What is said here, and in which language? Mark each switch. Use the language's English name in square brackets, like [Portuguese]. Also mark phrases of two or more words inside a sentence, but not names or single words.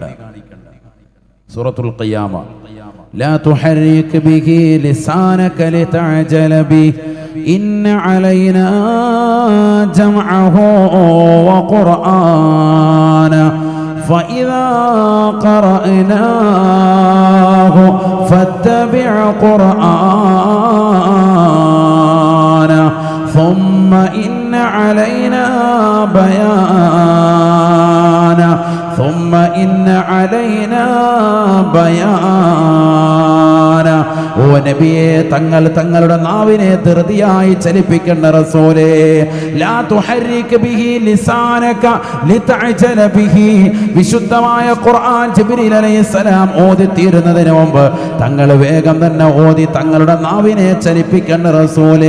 [Arabic] سورة القيامة، لا تحرك به لسانك لتعجل به إن علينا جمعه وقرآنه فإذا قرأناه فاتبع قرآنه ثم إن علينا بيانا ثم إن علينا بيانا. [Malayalam] ഓ നബിയെ, തങ്ങൾ തങ്ങളുടെ നാവിനെ ധൃതിയായി ചലിപ്പിക്കേണ്ട റസൂലേ. [Arabic] لا تحرك به لسانك لتعجل به. [Malayalam] വിശുദ്ധമായ ഖുർആൻ ജിബ്രീൽ അലൈഹിസ്സലാം ഓതി തീരുന്നതിന് മുമ്പ് തങ്ങൾ വേഗം തന്നെ ഓതി തങ്ങളുടെ നാവിനെ ചലിപ്പിക്കേണ്ട റസൂലേ.